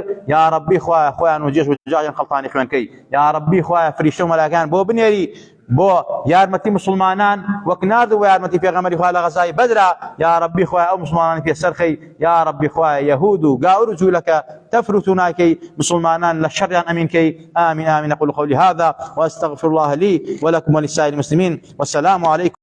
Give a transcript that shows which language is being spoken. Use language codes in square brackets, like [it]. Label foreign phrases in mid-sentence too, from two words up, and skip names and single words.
[ar] یا ربی [ckb] خوا خۆیان و جێش و جاجیان خەڵتانی خوێنکەی. [ar] یا ربی [ckb] خوا فریشتە و مەلایکەکان بۆ بنێری بۆ یارمەتی مسلمانان وەک ناردووە یارمەتی پێغەمبەری خوا لە غەزای بەدرا. [ar] یا ربی [ckb] خوا ئەو مسلمانانی پێسەرخەی. [ar] یا ربی [ckb] خوا یەهود و گاور و جوولەکە تەفروت و ناکەی، مسلمانان لە شەڕیان ئەمینکەی. [ar] آمین آمین. أقول قولي هذا وأستغفر الله لي ولكم ولسائر المسلمين والسلام عليكم.